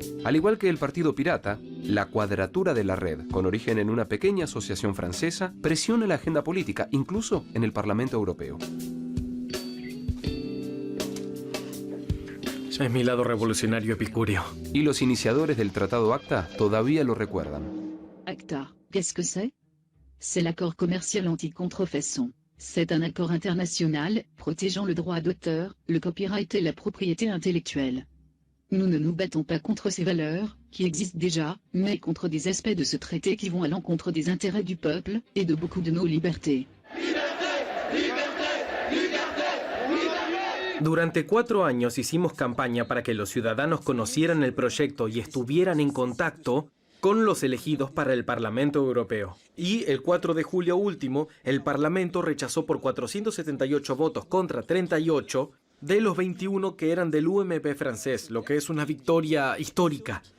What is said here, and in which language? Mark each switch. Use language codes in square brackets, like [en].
[es] Al igual que el Partido Pirata, la Cuadratura de la Red, con origen en una pequeña asociación francesa, presiona la agenda política, incluso en el Parlamento Europeo. Es mi lado revolucionario epicúreo. Y los iniciadores del Tratado ACTA todavía lo recuerdan. [fr] ACTA, qu'est-ce que c'est? C'est l'accord commercial anti-contrefaçon. C'est un accord international protégeant le droit d'auteur, le copyright et la propriété intellectuelle. Nous ne nous battons pas contre ces valeurs, qui existent déjà, mais contre des aspects de ce traité qui vont à l'encontre des intérêts du peuple et de beaucoup de nos libertés. [es] Durante 4 años hicimos campaña para que los ciudadanos conocieran el proyecto y estuvieran en contacto con los elegidos para el Parlamento Europeo. Y el 4 de julio último, el Parlamento rechazó por 478 votos contra 38 de los 21 que eran del UMP francés, lo que es una victoria histórica.